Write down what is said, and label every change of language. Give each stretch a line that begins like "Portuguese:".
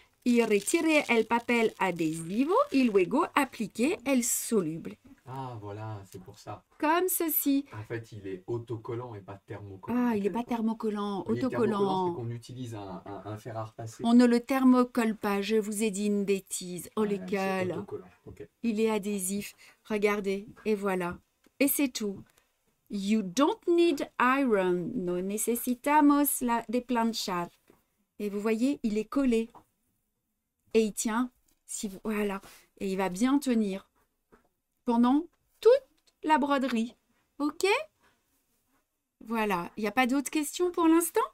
Spanish: Y retire el papel adhesivo y luego aplique el soluble.
French: Ah, voilà, c'est pour ça. Comme ceci. En fait, il est autocollant et pas thermocollant. Ah, il n'est pas thermocollant, Oui, thermocollant, autocollant. c'est qu'on utilise un fer à repasser. On ne le thermocolle pas, je vous ai dit une bêtise. Oh, C'est lequel? autocollant, ok. Il est adhésif. Regardez, et voilà. Et c'est tout.
English: You don't need iron.
Spanish: No necesitamos de planchar.
French: Et vous voyez, il est collé. Et il tient. Voilà. Et il va bien tenir pendant toute la broderie. OK? Voilà. Il n'y a pas d'autres questions pour l'instant?